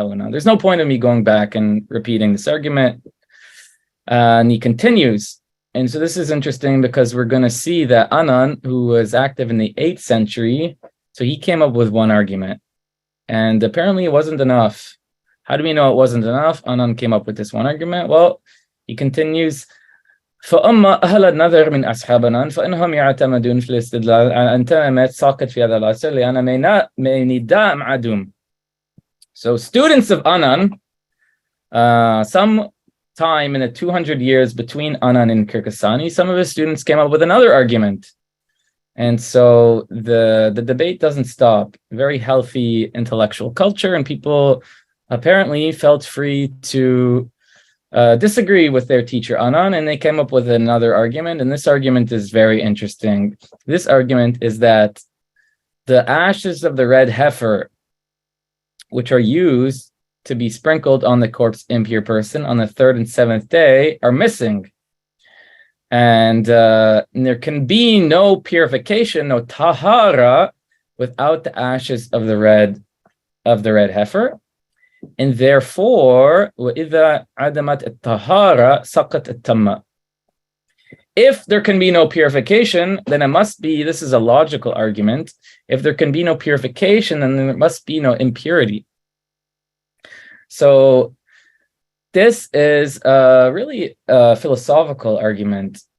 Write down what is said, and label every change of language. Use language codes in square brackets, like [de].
[en] There's no point in me going back and repeating this argument. And he continues. And so this is interesting because we're going to see that Anan, who was active in the 8th century, so he came up with one argument. And apparently it wasn't enough. How do we know it wasn't enough? Anan came up with this one argument. Well, he continues, [ar] فأما أهل النظر من أصحابنا فإنهم يعتمدون في الاستدلال على أن تمت ساقط في هذا العصر لأن مينيدا معدوم. [en] So students of Anan, some time in the 200 years between Anan and Kirkasani, some of his students came up with another argument. And so the debate doesn't stop. Very healthy intellectual culture, and people apparently felt free to disagree with their teacher Anan, and they came up with another argument. And this argument is very interesting. This argument is that the ashes of the red heifer, which are used to be sprinkled on the corpse impure person on the 3rd and 7th day, are missing. And there can be no purification, no tahara, without the ashes of the red heifer. And therefore, [ar] وَإِذَا عَدَمَتْ الطَّهَارَةِ سَقَطَ التَّمَّ. [en] If there can be no purification, then it must be, this is a logical argument, if there can be no purification, then there must be no impurity. So this is really a philosophical argument.